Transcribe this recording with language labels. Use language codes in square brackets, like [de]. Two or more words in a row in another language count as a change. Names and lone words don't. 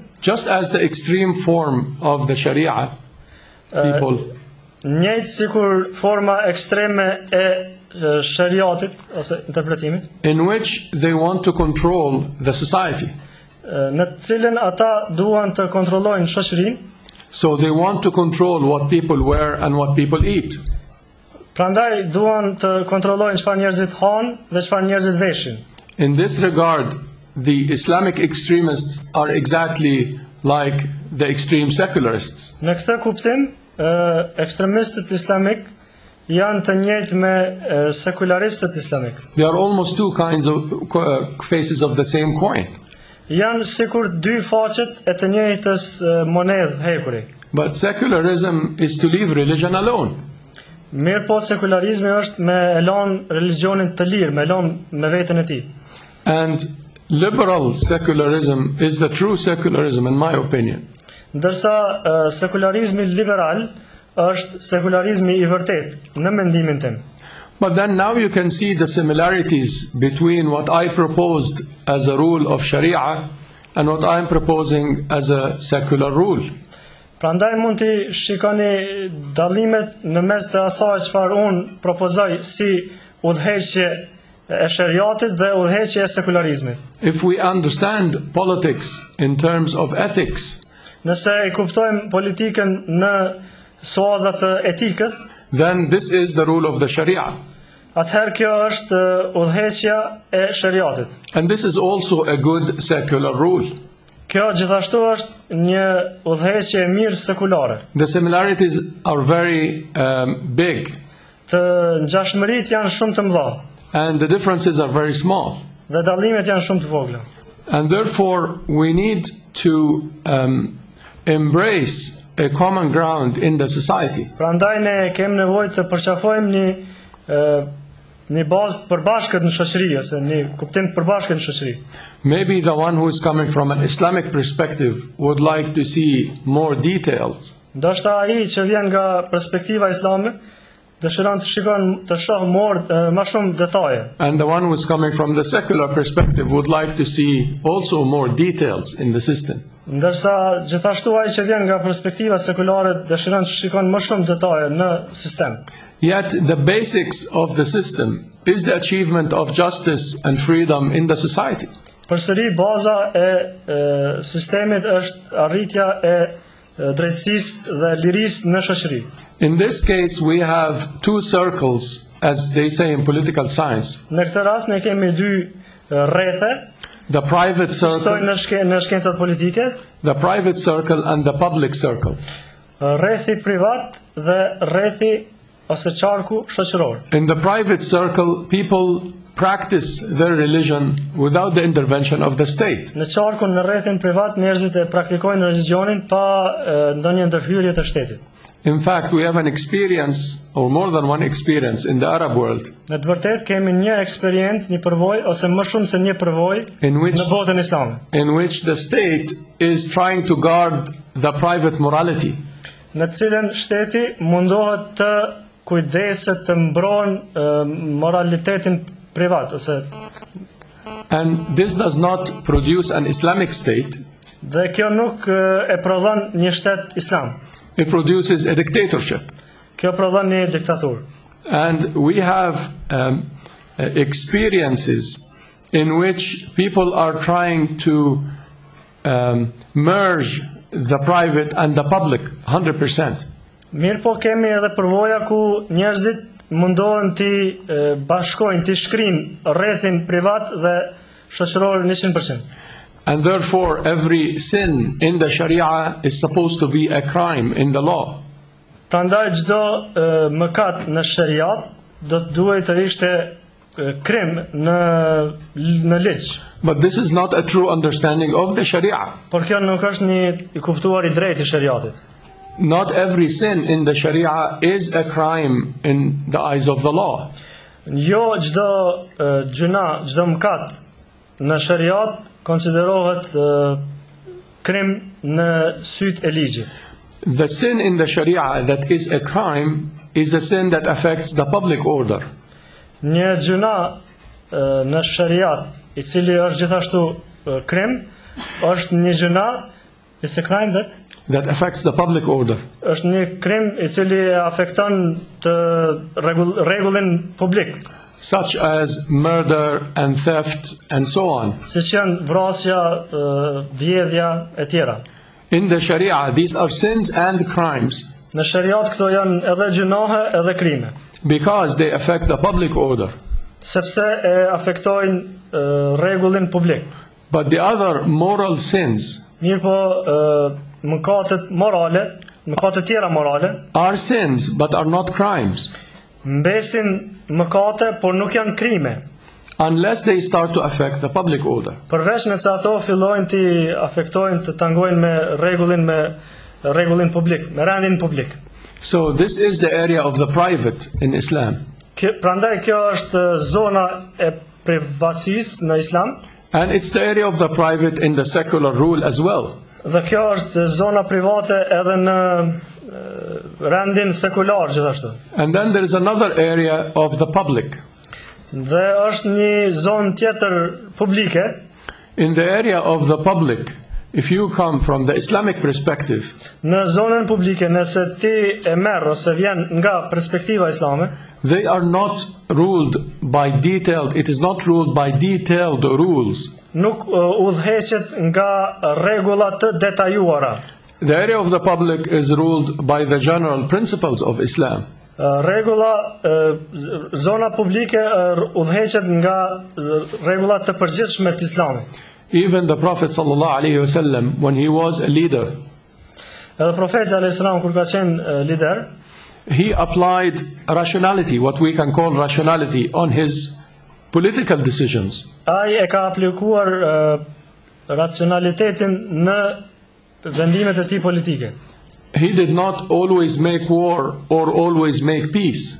[en] just as the extreme form of the Sharia people. [sq] njëjtë sikur forma ekstreme e shariatit ose interpretimit, [en] In which they want to control the society. [sq] në të cilën ata duan të kontrollojnë shoqërinë. [en] So they want to control what people wear and what people eat. [sq] Prandaj duan të kontrollojnë çfarë njerëzit hanë dhe çfarë njerëzit veshin. [en] In this regard, the Islamic extremists are exactly like the extreme secularists. [sq] Në këtë kuptim, ekstremistët islamik janë të njëjtë me sekularistët islamik. [en] They are almost two kinds of faces of the same coin. [sq] Janë sikur dy faqet e të njëjtës monedhë hekuri. [en] But secularism is to leave religion alone. [sq] Mirë po, sekularizmi është me e lënë religionin të lirë, me lënë me veten e tij. [en] And liberal secularism is the true secularism, in my opinion. [sq] Ndërsa sekularizmi liberal është sekularizmi i vërtet, në mendimin tim. [en] But then now you can see the similarities between what I proposed as a rule of Sharia and what I'm proposing as a secular rule. [sq] Prandaj mund të shikoni dallimet në mes të asaj çfarë unë propozoj si udhëheqje e shariatit dhe udhëheqje e sekularizmit. [en] If we understand politics in terms of ethics, [sq] Nëse e kuptojmë politikën në suaza të etikës, [en] then this is the rule of the Sharia. [sq] atëherë kjo është udhëheqja e shariatit. [en] And this is also a good secular rule. [sq] Kjo gjithashtu është një udhëheqje e mirë sekulare. [en] The similarities are very big, [sq] Të ngjashmëritë janë shumë të mëdha [en] and the differences are very small. [sq] dhe dallimet janë shumë të vogla. [en] And therefore, we need to embrace a common ground in the society. [sq] Prandaj ne kemi nevojë të përqafojmë një bazë të përbashkët në shoqëri ose një kuptim të përbashkët në shoqëri. [en] Maybe the one who is coming from an Islamic perspective would like to see more details. [sq] Ndoshta ai që vjen nga perspektiva islame dëshiron të shohë më shumë detaje. [en] And the one who is coming from the secular perspective would like to see also more details in the system. [sq] Ndërsa gjithashtu ai që vjen nga perspektiva sekulare dëshiron të shikon më shumë detaje në sistem. [en] Yet the basics of the system is the achievement of justice and freedom in the society. [sq] Përsëri baza e sistemit është arritja e drejtësisë dhe lirisë në shoqëri. [en] In this case, we have two circles, as they say in political science. [sq] Në këtë rast ne kemi dy rrethe, [en] The private [sq] shtojnë [en] circle, [sq] në shkencat politike, [en] the private circle and the public circle. [sq] rrethi privat dhe rrethi ose qarku shoqëror. [en] In the private circle, people practice their religion without the intervention of the state. [sq] Në qarkun në rrethin privat njerëzit e praktikojnë religionin pa ndonjë ndërhyrje të shtetit. [en] In fact, we have an experience, or more than one experience, in the Arab world, [sq] Në të vërtetë kemi një eksperiencë, një përvojë ose më shumë se një përvojë [en] in which, [sq] në botën islame. [en] in which the state is trying to guard the private morality. [sq] Në të cilën shteti mundohet të kujdeset të mbron moralitetin privat ose [en] And this does not produce an Islamic state, [sq] dhe kjo nuk e prodhon një shtet islam. [en] it produces a dictatorship. [sq] Kjo prodhon një diktaturë. [en] And we have experiences in which people are trying to merge the private and the public 100%. [sq] Mirë po kemi edhe përvoja ku njerëzit mundohen të bashkojnë, të shkrijnë rrethin privat dhe shoqëror 100%. [en] And therefore every sin in the Sharia is supposed to be a crime in the law. [sq] Prandaj çdo mëkat në shariat do të duhet të ishte krim në ligj. [en] But this is not a true understanding of the Sharia. [sq] Por kjo nuk është një i kuptuar i drejtë i shariatit. [en] Not every sin in the Sharia is a crime in the eyes of the law. [sq] Jo çdo gjuna, çdo mëkat në shariat konsiderohet krim në sytë e ligjit. [en] The sin in the Sharia that is a crime is a sin that affects the public order. [sq] Një gjuna në shariat i cili është gjithashtu krim, është një gjuna [en] is a crime that affects the public order. [sq] Është një krim i cili afekton të rregullin publik. [en] Such as murder and theft and so on. [sq] Siç janë vrasja, vjedhja e tjera. [en] In the Sharia, these are sins and crimes. [sq] Në shariat këto janë edhe gjunohe edhe krime. [en] Because they affect the public order. [sq] Sepse e afektojnë rregullin publik. [en] But the other moral sins [sq] Mirë po mëkatet morale, mëkatet tjera morale [en] are sins but are not crimes. [sq] Mbesin mëkate, por nuk janë krime. [en] Unless they start to affect the public order. [sq] Përveç nëse ato fillojnë të afektojnë, të tangojnë me rregullin publik, me rendin publik. [en] So this is the area of the private in Islam. [sq] Prandaj kjo është zona e privatësisë në Islam. [en] And it's the area of the private in the secular rule as well. [sq] Dhe kjo është zona private edhe në rendin sekular gjithashtu. [en] And then there is another area of the public. [sq] Dhe është një zonë tjetër publike. [en] In the area of the public, if you come from the Islamic perspective, [sq] në zonën publike, nëse ti e merr ose vjen nga perspektiva islame, [en] they are not ruled by detailed, it is not ruled by detailed rules. [sq] Nuk udhëheqet nga rregulla të detajuara. [en] The area of the public is ruled by the general principles of Islam. [sq] Zona publike udhëheqet nga rregullat të përgjithshme të Islamit. [en] Even the Prophet [ar] صلى الله عليه وسلم, [en] when he was a leader, [sq] edhe profeti [ar] عليه السلام [sq] kur ka qenë lider, [en] he applied rationality, what we can call rationality, on his political decisions. [sq] Ai e ka aplikuar racionalitetin në vendimet e tij politike. [en] He did not always make war or always make peace.